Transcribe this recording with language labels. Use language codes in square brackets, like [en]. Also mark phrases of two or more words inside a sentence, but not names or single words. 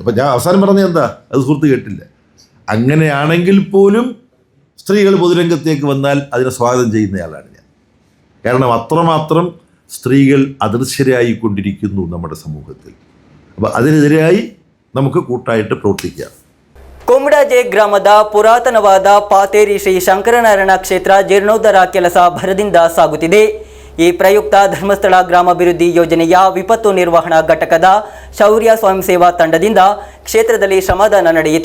[ml] അപ്പം ഞാൻ അവസാനം പറഞ്ഞത് എന്താ, അത് സുഹൃത്ത് കേട്ടില്ല. അങ്ങനെയാണെങ്കിൽ പോലും സ്ത്രീകൾ പൊതുരംഗത്തേക്ക് വന്നാൽ അതിനെ സ്വാഗതം ചെയ്യുന്നയാളാണ് ഞാൻ. കാരണം അത്രമാത്രം സ്ത്രീകൾ അദൃശ്യരായിക്കൊണ്ടിരിക്കുന്നു നമ്മുടെ സമൂഹത്തിൽ. അപ്പോൾ അതിനെതിരായി നമുക്ക് കൂട്ടായിട്ട് ಪ್ರವರ್ತಿക്കാം. [kn] ಕುಂಬಡಾಜೆ ಗ್ರಾಮದ ಪುರಾತನವಾದ ಪಾತೇರಿ ಶ್ರೀ ಶಂಕರನಾರಾಯಣ ಕ್ಷೇತ್ರ ಜೀರ್ಣೋದ್ಧಾರ ಕೆಲಸ ಭರದಿಂದ ಸಾಗುತ್ತಿದೆ. ಈ ಪ್ರಯುಕ್ತ ಧರ್ಮಸ್ಥಳ ಗ್ರಾಮಾಭಿವೃದ್ಧಿ ಯೋಜನೆಯ ವಿಪತ್ತು ನಿರ್ವಹಣಾ ಘಟಕದ ಶೌರ್ಯ ಸ್ವಯಂ ಸೇವಾ ತಂಡದಿಂದ ಕ್ಷೇತ್ರದಲ್ಲಿ ಶ್ರಮದಾನ ನಡೆಯಿತು.